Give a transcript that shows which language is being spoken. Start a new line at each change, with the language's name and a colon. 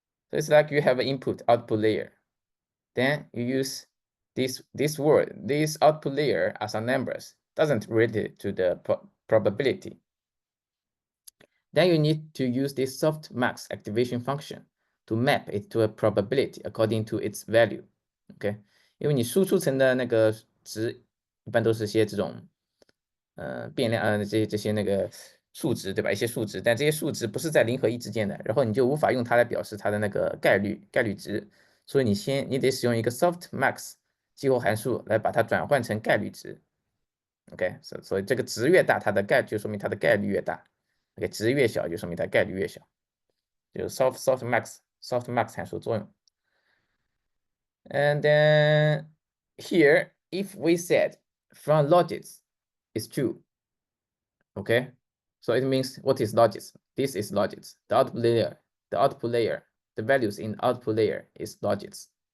English: So it's like you have an input output layer. Then you use this output layer as a numbers, doesn't relate to the probability. Then you need to use this softmax activation function to map it to a probability according to its value.
Chinese: OK， 因为你输出层的那个值一般都是些这种变量这些那个数值对吧？一些数值，但这些数值不是在0和1之间的，然后你就无法用它来表示它的那个概率值，所以你得使用一个 softmax 激活函数来把它转换成概率值。 OK， 所以这个值越大，它的就说明它的概率越大。 OK， 值越小就说明它概率越小，就是 softmax 函数作用。
English: And then here, if we said from logits is true, okay, so it means what is logits? This is logits. The output layer, the values in output layer is logits.